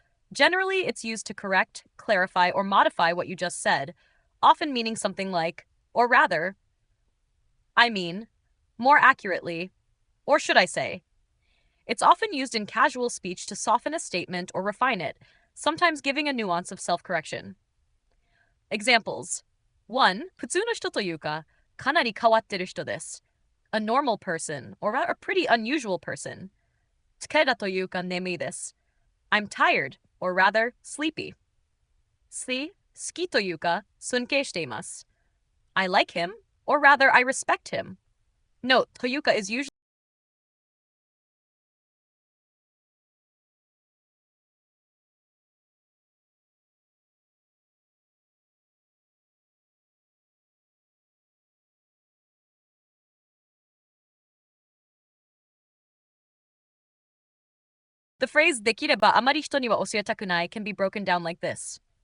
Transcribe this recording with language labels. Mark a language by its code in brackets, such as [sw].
[en] Generally, it's used to correct, clarify, or modify what you just said, often meaning something like, or rather, I mean, more accurately, or should I say. It's often used in casual speech to soften a statement or refine it, sometimes giving a nuance of self-correction. Examples. 1. [ja] 普通の人というか、かなり変わってる人です. [en] A normal person, or a pretty unusual person. [ja] 疲れたというか眠いです. [en] I'm tired, or rather, sleepy. 3. [ja] 好きというか、尊敬しています. [en] I like him, or rather, I respect him. Note, というか is usually The phrase [ja] できればあまり人には教えたくない [en] can be broken down like this.